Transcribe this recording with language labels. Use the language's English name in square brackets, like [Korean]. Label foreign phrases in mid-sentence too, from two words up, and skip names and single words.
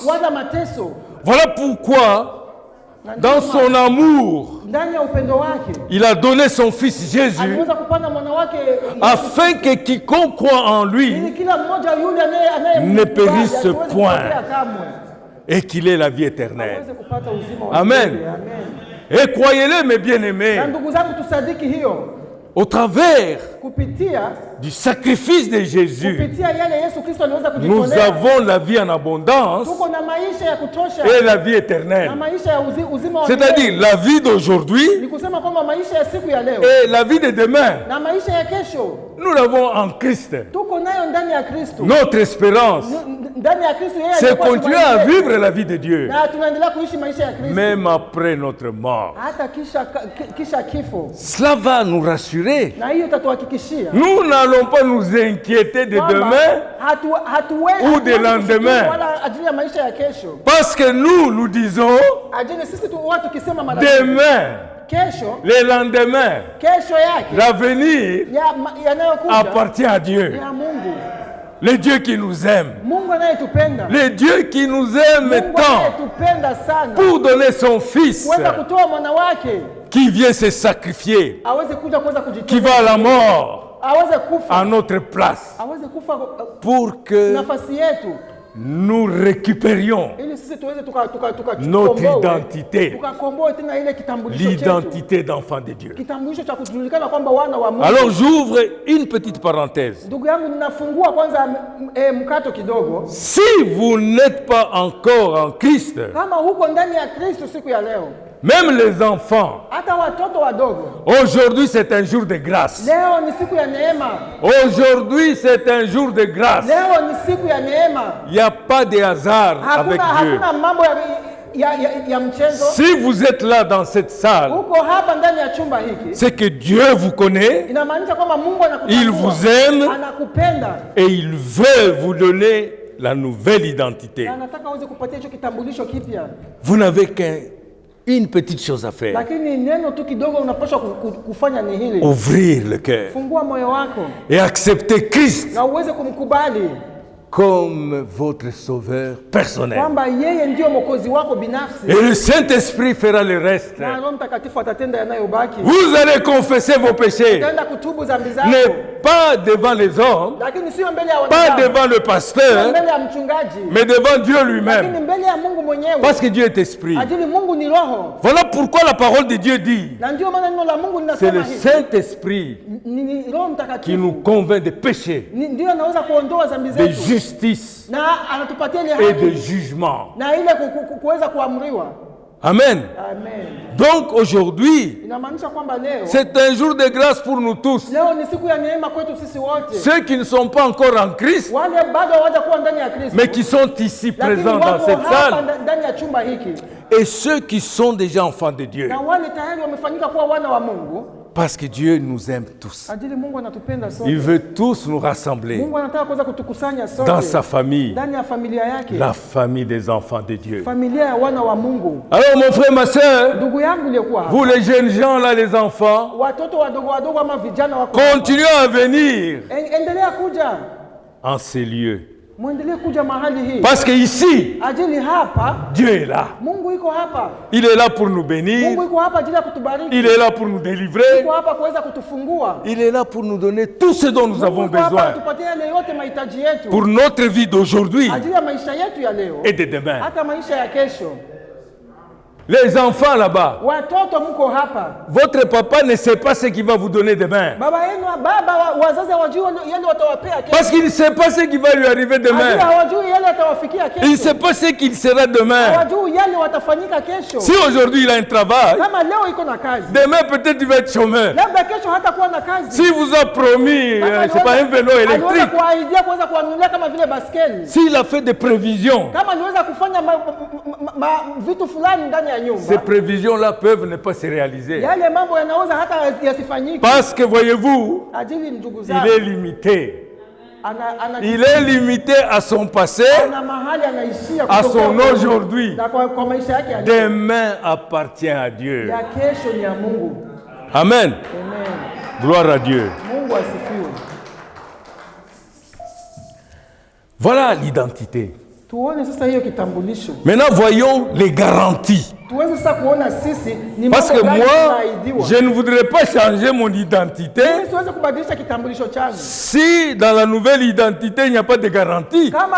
[French] Voilà pourquoi, dans son amour, il a donné son fils Jésus afin que quiconque croit en lui ne périsse point, et qu'il ait la vie éternelle. [Swahili] aweze kupata uzima wa Amen. milele. Amen. [French] Et croyez-le, mes bien-aimés, [Swahili] Na ndugu zangu tusadiki hiyo [French] au travers [Swahili] kupitia [French] du sacrifice de Jésus, [Swahili] yale Yesu Kristo aliweza [French] nous [Swahili] kujitolea. [French] avons la vie en abondance [Swahili] Tuko na maisha ya kutosha [French] et la vie éternelle. [Swahili] na maisha ya uzima wa milele. [French] C'est-à-dire la vie d'aujourd'hui [Swahili] Ni kusema kwamba maisha ya siku ya leo [French] et la vie de demain. [Swahili] na maisha ya kesho [French] Nous l'avons en Christ. [Swahili] tuko nayo ndani ya Kristo. [French] Notre espérance, [Swahili] Ndani ya Kristo yeye [French] c'est [Swahili] alikuwa [French] continuer à vivre la vie de Dieu, [Swahili] na tunaendelea kuishi maisha ya Kristo [French] même après notre mort. [Swahili] hata kisha kifo, [French] Cela va nous rassurer. [Swahili] na hiyo itatuhakikishia [French] Nous n'allons pas nous inquiéter de demain ou de lendemain. [Swahili] wala ajili ya maisha ya kesho, [French] Parce que nous disons [Swahili] ajili sisi tu watu kisema mara [French] demain, [Swahili] kesho, [French] le lendemain, [Swahili] kesho yake [French] l'avenir [Swahili] yanayokuja [French] appartient à Dieu. [Swahili] ya Mungu, [French] Le Dieu qui nous aime. [Swahili] Mungu anayetupenda, [French] Le Dieu qui nous aime [Swahili] Mungu [French] tant [Swahili] anayetupenda sana [French] pour donner son Fils [Swahili] kuweza kutoa mwana wake [French] qui vient se sacrifier, [Swahili] aweze kuja kuweza [French] qui [Swahili] kujitoa, [French] va à la mort [Swahili] aweze kufa, [French] à notre place [Swahili] aweze kufa [French] pour que [Swahili] nafasi yetu, [French] nous récupérions [Swahili] ili sisi tuweze [French] notre identité, [Swahili] tukakomboe tena ile kitambulisho chetu, [French] l'identité d'enfant de Dieu. [Swahili] kitambulisho cha kujulikana kwamba wana wa Mungu. [French] Alors j'ouvre une petite parenthèse. [Swahili] Ndugu yangu, ninafungua kwanza mkato kidogo. [French] Si vous n'êtes pas encore en Christ, [Swahili] Kama huko ndani ya Kristo siku ya leo, [French] même les enfants, [Swahili] hata watoto wadogo, [French] aujourd'hui c'est un jour de grâce. [Swahili] leo ni siku ya neema, [French] Aujourd'hui c'est un jour de grâce. [Swahili] leo ni siku ya neema. [French] Il n'y a pas de hasard avec Dieu. [Swahili] Hakuna mambo ya mchezo. [French] Si vous êtes là dans cette salle, [Swahili] Uko hapa ndani ya chumba hiki, [French] c'est que Dieu vous connaît, [Swahili] inamaanisha kwamba Mungu anakutambua, [French] il vous aime [Swahili] anakupenda [French] et il veut vous donner la nouvelle identité. [Swahili] na anataka uweze kupatia hicho kitambulisho kipya. [French] Vous n'avez qu'une petite chose à faire. [Swahili] Lakini neno tu kidogo unapaswa kufanya ni hili: [French] Ouvrir le cœur [Swahili] fungua moyo wako [French] et accepter Christ [Swahili] na uweze kumkubali [French] comme votre sauveur personnel. [Swahili] kwamba yeye ndio mwokozi wako binafsi, [French] Et le Saint-Esprit fera le reste. [Swahili] na Roho Mtakatifu atatenda yanayobaki. [French] Vous allez confesser vos péchés, [Swahili] Utaenda kutubu dhambi zako, [French] pas devant les hommes, [Swahili] lakini sio mbele ya [French] pas [Swahili] wanadamu, [French] devant le [Swahili] sio [French] pasteur, [Swahili] mbele ya mchungaji, [French] mais devant Dieu [Swahili] lakini [French] lui-même. [Swahili] mbele ya Mungu mwenyewe, [French] Parce que Dieu est esprit. [Swahili] ajili Mungu ni roho. [French] Voilà pourquoi la parole de Dieu dit, [Swahili] Na ndio maana neno la Mungu [French] c'est le [Swahili] linasema hivi, [French] Saint-Esprit [Swahili] ni Roho [French] qui [Swahili] Mtakatifu [French] nous convainc de péché, [Swahili] ndio anaweza kuondoa dhambi [French] de [Swahili] zetu, [French] justice [Swahili] na anatupatia ile [French] et de [Swahili] haki [French] jugement. [Swahili] na ile kuweza kuamriwa. Amen. Amen. [French] Donc aujourd'hui, [Swahili] Inamaanisha kwamba leo [French] c'est un jour de grâce pour nous tous. [Swahili] leo ni siku ya neema kwetu sisi wote, [French] Ceux qui ne sont pas encore en Christ, [Swahili] wale bado hawajakuwa ndani ya Kristo, [French] mais qui sont ici [Swahili] lakini [French] présents dans [Swahili] wako [French] cette [Swahili] hapa [French] salle, [Swahili] ndani ya chumba hiki, [French] et ceux qui sont déjà enfants de Dieu. [Swahili] na wale tayari wamefanyika kuwa wana wa Mungu, [French] Parce que Dieu nous aime tous. [Swahili] ajili Mungu anatupenda sote. [French] Il veut tous nous rassembler [Swahili] Mungu anataka kuweza kutukusanya sote [French] dans sa famille, [Swahili] ndani ya familia yake, [French] la famille des enfants de Dieu. [Swahili] familia ya wana wa Mungu. [French] Alors mon frère, ma soeur, [Swahili] Ndugu yangu uliyekuwa hapa, [French] vous les jeunes gens là, les enfants, [Swahili] watoto wadogo wadogo ama vijana wako, [French] continuez à venir [Swahili] endelea kuja, [French] en ces lieux. [Swahili] muendelee kuja mahali hii, [French] Parce que ici, [Swahili] ajili hapa [French] Dieu est là. [Swahili] Mungu iko hapa. [French] Il est là pour nous bénir. [Swahili] Mungu iko hapa ajili ya kutubariki. [French] Il est là pour nous délivrer. [Swahili] Iko hapa kuweza kutufungua. [French] Il est là pour nous donner tout ce dont nous avons [Swahili] Mungu iko hapa [French] besoin [Swahili] atupatie yale yote mahitaji yetu [French] pour notre vie d'aujourd'hui [Swahili] ajili ya maisha yetu ya leo [French] et de demain. [Swahili] hata maisha ya kesho. [French] Les enfants là-bas, [Swahili] Watoto mko hapa, [French] votre papa ne sait pas ce qu'il va vous donner demain. [Swahili] baba yenu, wazazi hawajui yale watawapea kesho. [French] Parce qu'il ne sait pas ce qui va lui arriver [Swahili] Ajili [French] demain. [Swahili] hawajui yale atawafikia [French] Il ne [Swahili] kesho. [French] sait pas ce qu'il sera demain. [Swahili] Hawajui yale watafanyika kesho. [French] Si aujourd'hui il a un travail, [Swahili] Kama leo iko na kazi, [French] demain peut-être il va être chômeur. [Swahili] labda kesho hata kuwa na kazi. [French] S'il vous a promis, c'est pas un vélo [Swahili] Aliweza [French] électrique. [Swahili] kuahidia kuweza kuwanunulia kama vile baskeli. [French] S'il a fait des prévisions, [Swahili] Kama aliweza kufanya vitu fulani ndani ya nyumba, [French] ces prévisions-là peuvent ne pas se réaliser. [Swahili] yale mambo yanaweza hata yasifanyike. [French] Parce que voyez-vous, [Swahili] Ajili ndugu [French] il [Swahili] zangu, [French] est limité. Il est limité à son passé, [Swahili] ana mahali anaishia [French] à [Swahili] kutokea [French] son [Swahili] kwa- [French] aujourd'hui. [Swahili] na kwa maisha yake ya leo. [French] Demain appartient à Dieu. [Swahili] Ya kesho ni ya Mungu. Amen. Amen. [French] Gloire à Dieu. [Swahili] Mungu asifiwe. [French] Voilà l'identité. Maintenant, voyons les garanties. Parce que moi, je ne voudrais pas changer mon identité si dans la nouvelle identité, il n'y a pas de garantie.